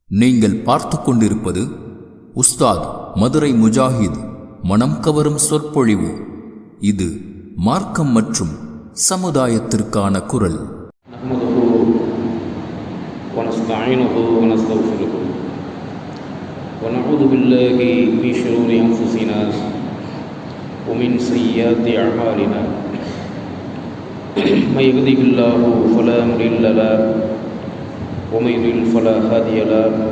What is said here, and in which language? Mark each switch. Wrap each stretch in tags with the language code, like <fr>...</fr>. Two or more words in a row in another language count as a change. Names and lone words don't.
<ta>நீங்கள் பார்த்து கொண்டிருப்பது உஸ்தாத் மதுரை முஜாஹித் மனம் கவரும் சொற்பொழிவு. இது மார்க்கம் மற்றும் சமுதாயத்திற்கான குரல்.</ta> <ar>ونعوذ بالله من شرور أنفسنا ومن سيئات أعمالنا من يهده الله فلا مضل له ومن يضلل فلا هادي له</ar>